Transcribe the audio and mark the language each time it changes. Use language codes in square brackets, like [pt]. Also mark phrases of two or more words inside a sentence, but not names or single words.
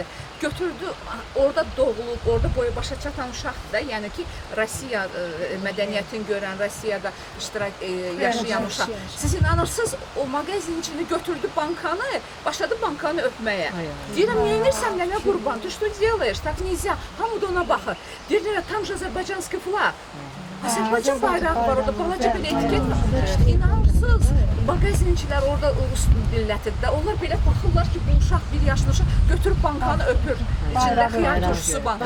[az] Götürdü, orada doğulub, orada boya başa çatan uşaqdır da, yəni ki, Rusiya mədəniyyətini görən, Rusiyada yaşayan uşaq. Siz inanırsınız, o mağazinin içini götürdü bankanı, başladı bankanı öpməyə. Deyirəm, neyinirsən, nənə qurban, [ru] tu что делаешь, так nельзя, [az] hamı da ona baxır. Deyirlər, tam Azərbaycanski flag. Azərbaycan bayrağı var orada, balaca bir etiket var. İnanırsınız, mağazinçilər orada ulus millətidir də, onlar belə baxırlar ki, bu uşaq, bir yaşlı uşaq götürüb bankanı öpür. İçində xiyar turşusu banka.